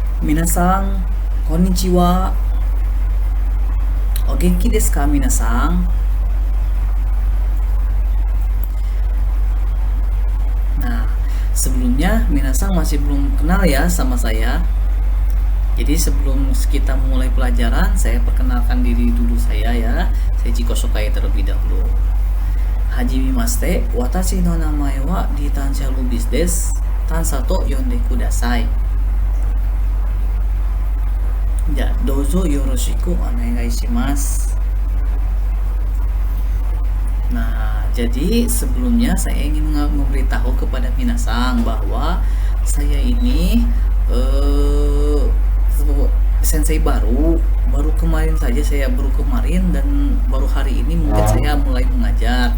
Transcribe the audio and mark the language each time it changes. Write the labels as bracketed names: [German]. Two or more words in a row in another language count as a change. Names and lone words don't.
[Japanese] 皆さん、こんにちは。お元気ですか、皆さん? [Indonesian] Nah, sebelumnya minasan masih belum kenal ya sama saya. Jadi sebelum kita mulai pelajaran, saya perkenalkan diri dulu saya ya. Saya [Japanese] 自己紹介 [Indonesian] terlebih dahulu. [Japanese] はじめまして、私の名前はRitansha Lubisです. Tansaと呼んでください. Ya, どうぞよろしくお願いします. [Indonesian] Nah, jadi sebelumnya saya ingin memberitahu kepada minasan bahwa saya ini sensei baru kemarin saja, saya baru kemarin dan baru hari ini mungkin saya mulai mengajar.